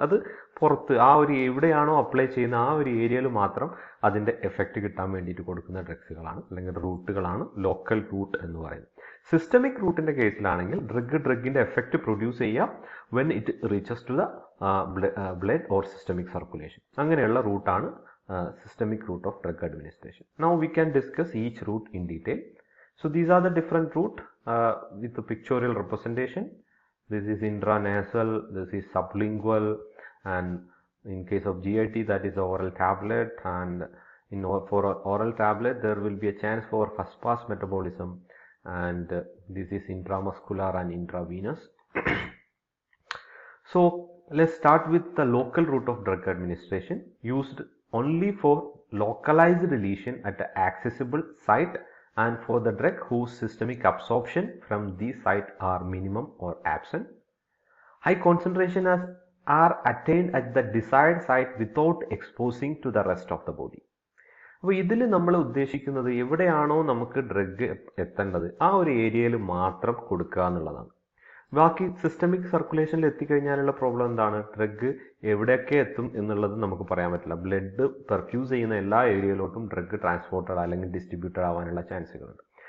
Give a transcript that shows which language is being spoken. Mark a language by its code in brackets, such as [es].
[ml] അത് പുറത്ത് ആ ഒരു എവിടെയാണോ അപ്ലൈ ചെയ്യുന്ന ആ ഒരു ഏരിയയിൽ മാത്രം അതിന്റെ എഫക്റ്റ് കിട്ടാൻ വേണ്ടിയിട്ട് കൊടുക്കുന്ന ഡ്രഗ്സുകളാണ് അല്ലെങ്കിൽ റൂട്ടുകളാണ് ലോക്കൽ റൂട്ട് എന്ന് പറയുന്നത്. സിസ്റ്റമിക് റൂട്ടിന്റെ കേസിലാണെങ്കിൽ ഡ്രഗിന്റെ എഫക്റ്റ് പ്രൊഡ്യൂസ് ചെയ്യാം [en] When it reaches to the blood or systemic circulation. [ml] അങ്ങനെയുള്ള റൂട്ടാണ് systemic root of drug administration. [en] Now we can discuss each route in detail. So these are the different route with the pictorial representation. This is intranasal, this is sublingual, and in case of GIT that is oral tablet, and for oral tablet there will be a chance for first pass metabolism, and this is intramuscular and intravenous. So let's start with the local route of drug administration, used only for localized lesion at the accessible site and for the drug whose systemic absorption from the site are minimum or absent. High concentration are attained at the desired site without exposing to the rest of the body. [ml] അപ്പോൾ ഇതിൽ നമ്മൾ ഉദ്ദേശിക്കുന്നത് എവിടെയാണോ നമുക്ക് drug എത്തേണ്ടത് ആ ഒരു ഏരിയയിൽ മാത്രം കൊടുക്കുക എന്നുള്ളതാണ്. ബാക്കി സിസ്റ്റമിക് സർക്കുലേഷനിൽ എത്തിക്കഴിഞ്ഞാലുള്ള പ്രോബ്ലം എന്താണ്? ഡ്രഗ് എവിടെയൊക്കെ എത്തും എന്നുള്ളത് നമുക്ക് പറയാൻ പറ്റില്ല. ബ്ലഡ് പെർഫ്യൂസ് ചെയ്യുന്ന എല്ലാ ഏരിയയിലോട്ടും ഡ്രഗ് ട്രാൻസ്പോർട്ടഡ് അല്ലെങ്കിൽ ഡിസ്ട്രിബ്യൂട്ടഡ് ആവാനുള്ള ചാൻസുകളുണ്ട്.